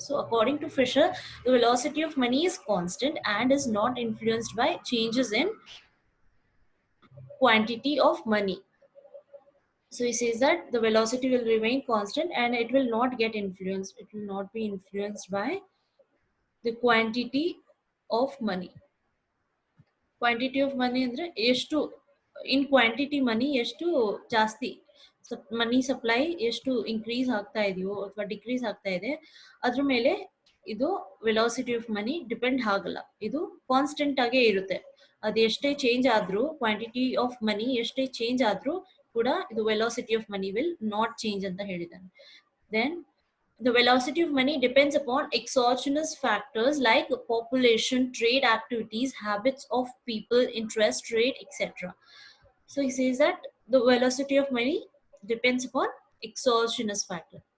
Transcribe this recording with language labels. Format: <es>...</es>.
<en>So according to Fisher, the velocity of money is constant and is not influenced by changes in quantity of money. So he says that the velocity will remain constant and it will not get influenced. It will not be influenced by the quantity of money.</en> <kn>Quantity of money andre eshtu in quantity money eshtu ಜಾಸ್ತಿ ಮನಿ supply ಎಷ್ಟು increase ಆಗ್ತಾ ಇದೆಯೋ ಅಥವಾ decrease ಆಗ್ತಾ ಇದೆ ಅದ್ರ ಮೇಲೆ ಇದು ವೆಲಾಸಿಟಿ ಆಫ್ ಮನಿ ಡಿಪೆಂಡ್ ಆಗಲ್ಲ. ಇದು ಕಾನ್ಸ್ಟೆಂಟ್ ಆಗೇ ಇರುತ್ತೆ. ಅದು ಎಷ್ಟೇ ಚೇಂಜ್ ಆದ್ರೂ, ಕ್ವಾಂಟಿಟಿ ಆಫ್ ಮನಿ ಎಷ್ಟೇ ಚೇಂಜ್ ಆದ್ರೂ ಕೂಡ ಇದು</kn> <en>velocity of money will not change</en> <kn>ಅಂತ ಹೇಳಿದ್ದಾನೆ.</kn> <en>Then the velocity of money depends upon exogenous factors like population, trade activities, habits of people, interest rate, etc. So he says that the velocity of money depends upon exogenous factor.</en>